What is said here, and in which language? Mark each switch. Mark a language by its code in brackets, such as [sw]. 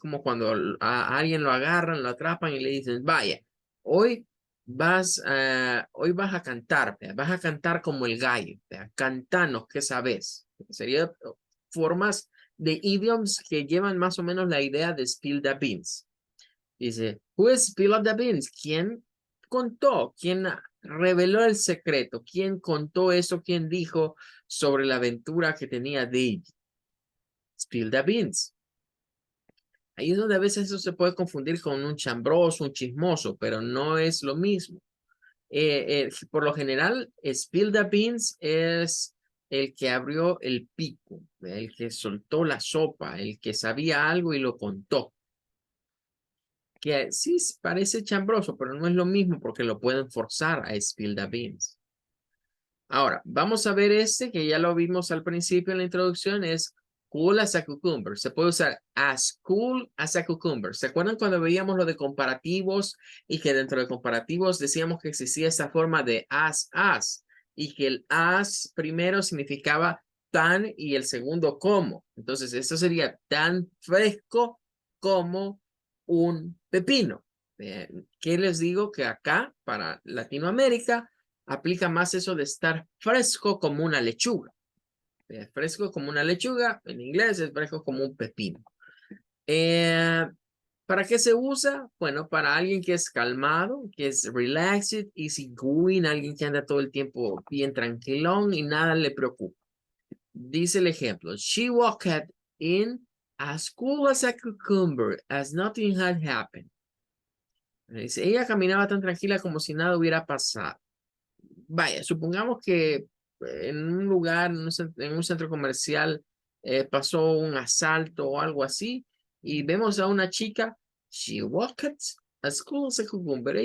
[es] Es como cuando a alguien lo agarran, lo atrapan y le dicen, vaya, hoy hoy vas a cantar, ¿verdad? Vas a cantar como el gallo, ¿verdad? Cantanos, ¿qué sabes? Sería formas de idioms que llevan más o menos la idea de spill the beans. [en] Dice, who spilled the beans? [es] ¿Quién contó? ¿Quién reveló el secreto? ¿Quién contó eso? ¿Quién dijo sobre la aventura que tenía David? Spill the beans. Ahí es donde a veces eso se puede confundir con un chambroso, un chismoso, pero no es lo mismo. Por lo general, spill the beans es el que abrió el pico, el que soltó la sopa, el que sabía algo y lo contó. Que sí parece chambroso, pero no es lo mismo porque lo pueden forzar a spill the beans. Ahora, vamos a ver este que ya lo vimos al principio en la introducción, es cool as a cucumber. Se puede usar as cool as a cucumber. ¿Se acuerdan cuando veíamos lo de comparativos y que dentro de comparativos decíamos que existía esta forma de as y que el as primero significaba tan y el segundo como? Entonces, esto sería tan fresco como un pepino. ¿Qué les digo? Que acá, para Latinoamérica, aplica más eso de estar fresco como una lechuga. Fresco como una lechuga, en inglés es fresco como un pepino. ¿Para qué se usa? Bueno, para alguien que es calmado, que es [en] relaxed, easygoing, [es] alguien que anda todo el tiempo bien tranquilón y nada le preocupa. Dice el ejemplo, [en] she walked in as cool as a cucumber, as nothing had happened. [es] Dice, ella caminaba tan tranquila como si nada hubiera pasado. Vaya, supongamos que en un lugar, en un centro comercial, pasó un asalto o algo así, y vemos a una chica, [en] she walked as cool as a cucumber.